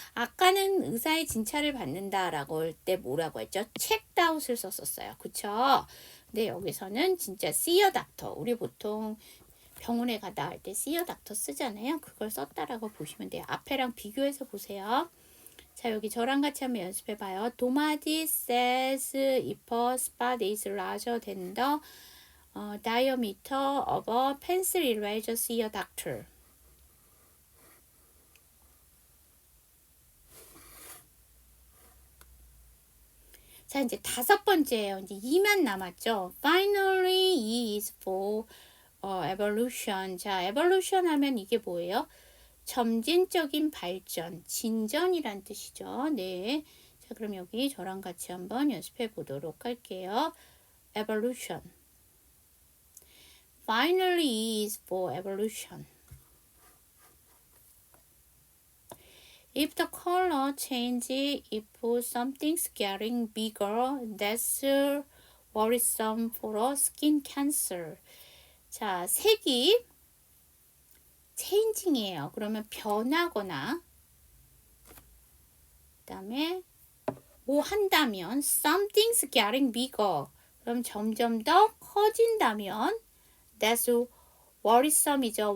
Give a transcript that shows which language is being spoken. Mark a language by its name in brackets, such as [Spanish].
[Korean] 아까는 의사의 진찰을 받는다라고 할 때 뭐라고 했죠? 체크아웃을 썼었어요. 그쵸? 근데 여기서는 진짜 [English] see a doctor. [Korean] 우리 보통 병원에 가다 할 때 see a doctor 쓰잖아요. 그걸 썼다라고 보시면 돼요. 앞에랑 비교해서 보세요. 자, 여기 저랑 같이 한번 연습해봐요. [English] 도마디 says if a spot is larger than the diameter of a pencil eraser, see a doctor. [Korean] 자, 이제 다섯 번째예요. 이제 2만 남았죠. [English] Finally, E is for evolution. [Korean] 자, evolution 하면 이게 뭐예요? 점진적인 발전, 진전이란 뜻이죠. 네. 자, 그럼 여기 저랑 같이 한번 연습해 보도록 할게요. [English] evolution. Finally, E is for evolution. If the color changes, if something's getting bigger, that's worrisome for a skin cancer. [Korean] 자, 색이 changing이에요. 그러면 변하거나, 그 다음에 뭐 한다면 [English] something's getting bigger. [Korean] 그럼 점점 더 커진다면 [English] that's worrisome [Korean] 이죠.